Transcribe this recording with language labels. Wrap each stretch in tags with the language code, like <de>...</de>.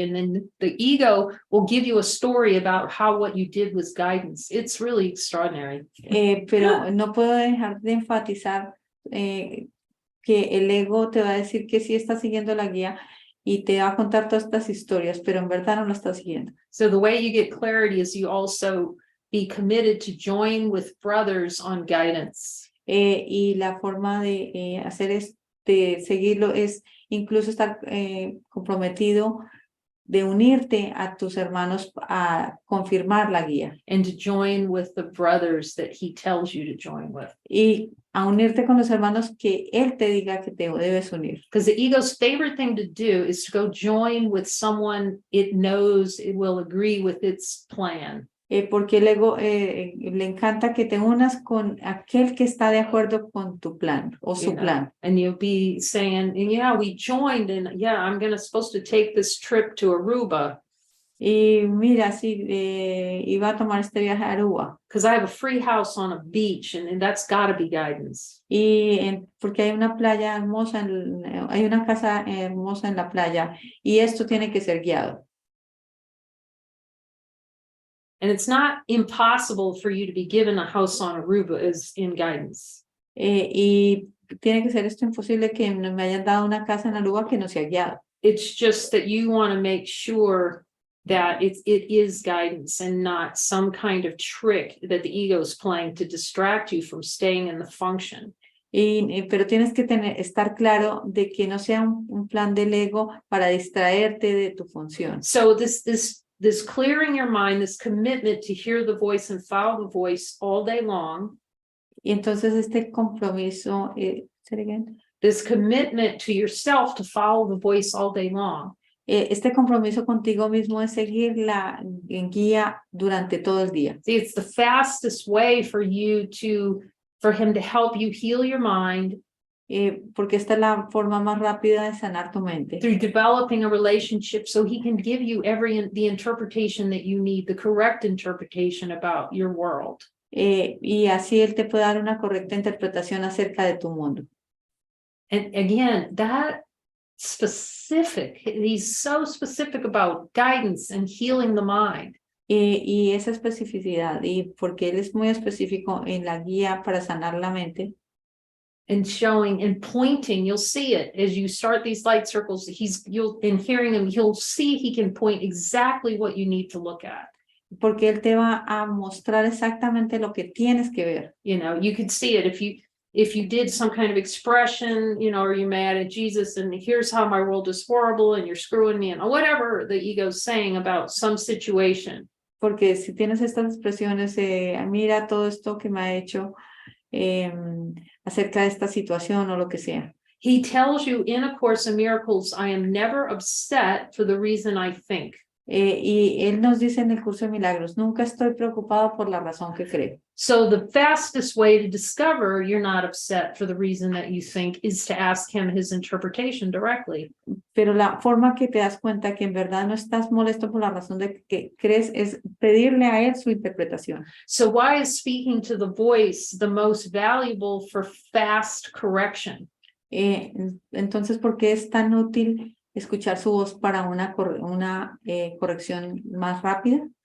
<en>And then the ego will give you a story about how what you did was guidance. It's really extraordinary.</en> <es>Pero no puedo dejar de enfatizar que el ego te va a decir que sí está siguiendo la guía y te va a contar todas estas historias, pero en verdad no lo está siguiendo.</es> <en>So the way you get clarity is you also be committed to join with brothers on guidance.</en> <es>Y la forma de de seguirlo es incluso estar comprometido de unirte a tus hermanos a confirmar la guía.</es> <en>And to join with the brothers that he tells you to join with.</en> <es>Y a unirte con los hermanos que él te diga que te debes unir.</es> <en>Because the ego's favorite thing to do is to go join with someone it knows it will agree with its plan.</en> <es>Porque el ego le encanta que te unas con aquel que está de acuerdo con tu plan o su plan.</es> <en>And you'll be saying, yeah, we joined, and yeah, I'm supposed to take this trip to Aruba.</en> <es>Y mira, sí, iba a tomar este viaje a Aruba.</es> <en>Because I have a free house on a beach, and that's got to be guidance.</en> <es>Porque hay una playa hermosa, hay una casa hermosa en la playa, y esto tiene que ser guiado.</es> <en>And it's not impossible for you to be given a house on Aruba as in guidance.</en> <es>Y tiene que ser esto imposible que me hayan dado una casa en Aruba que no sea guiado.</es> <en>It's just that you want to make sure that it is guidance and not some kind of trick that the ego is playing to distract you from staying in the function.</en> <es>Pero tienes que estar claro de que no sea un plan del ego para distraerte de tu función.</es> <en>So this clearing your mind, this commitment to hear the voice and follow the voice all day long.</en> <es>Y entonces este compromiso,</es> <en>say it again. This commitment to yourself to follow the voice all day long.</en> <es>Este compromiso contigo mismo es seguir la guía durante todo el día.</es> <en>See, it's the fastest way for him to help you heal your mind.</en> <es>Porque esta es la forma más rápida de sanar tu mente.</es> <en>Through developing a relationship so he can give you the interpretation that you need, the correct interpretation about your world.</en> <es>Y así él te puede dar una correcta interpretación acerca de tu mundo.</es> <en>And again, that specific, he's so specific about guidance and healing the mind.</en> <es>Y esa especificidad, y porque él es muy específico en la guía para sanar la mente.</es> <en>And showing and pointing, you'll see it as you start these light circles. In hearing him, he'll see he can point exactly what you need to look at.</en> <es>Porque él te va a mostrar exactamente lo que tienes que ver.</es> <en>You could see it if you did some kind of expression, are you mad at Jesus? And here's how my world is horrible and you're screwing me, and whatever the ego's saying about some situation.</en> <es>Porque si tienes estas expresiones, mira todo esto que me ha hecho acerca de esta situación o lo que sea.</es> <en>He tells you in A Course in Miracles, I am never upset for the reason I think.</en> <es>Y él nos dice en el curso de milagros, nunca estoy preocupado por la razón que creo.</es> <en>So the fastest way to discover you're not upset for the reason that you think is to ask him his interpretation directly.</en> <es>Pero la forma que te das cuenta que en verdad no estás molesto por la razón de que crees es pedirle a él su interpretación.</es> <en>So why is speaking to the voice the most valuable for fast correction?</en> <es>Entonces, ¿por qué es tan útil escuchar su voz para una corrección más rápida?</es>